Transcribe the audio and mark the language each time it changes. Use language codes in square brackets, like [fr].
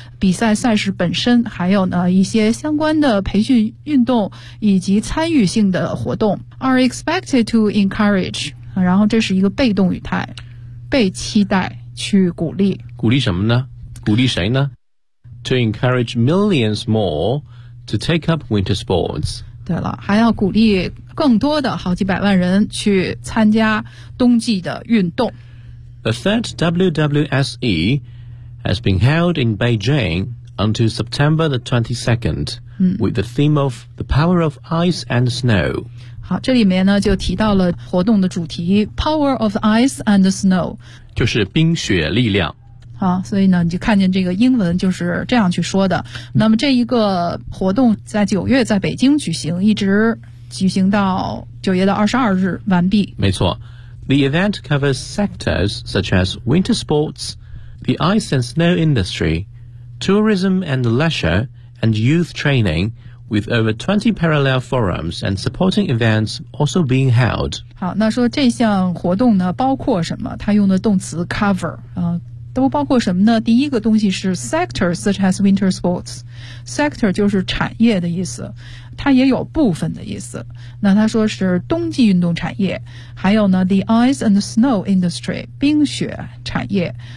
[zh] 比赛赛事本身还有呢一些相关的培训运动以及参与性的活动 [en] are expected to encourage， [zh] 然后这是一个被动语态，被期待去鼓励，鼓励什么呢？鼓励谁呢？ [en] to encourage millions more to take up winter sports。 [zh] 对了，还要鼓励更多的好几百万人去参加冬季的运动。 [en] The third WWSEHas been held in Beijing until September the 22nd、嗯、 with the theme of the power of ice and snow. [zh] 好，这里面呢就提到了活动的主题 [en] power of ice and snow， [zh] 就是冰雪力量。好，所以呢你就看见这个英文就是这样去说的。那么这一个活动在九月在北京举行，一直举行到九月的22日完毕。没错， [en] The event covers sectors such as winter sportsThe ice and snow industry, tourism and leisure, and youth training, with over 20 parallel forums and supporting events also being held. [zh] 好，那说这项活动呢，包括什么？它用的动词 cover， 都包括什么呢？第一个东西是 [en] sectors such as winter sports. [zh] Sector 就是产业的意思，它也有部分的意思。那它说是冬季运动产业，还有呢 [en] the ice and snow industry， [zh] 冰雪产业。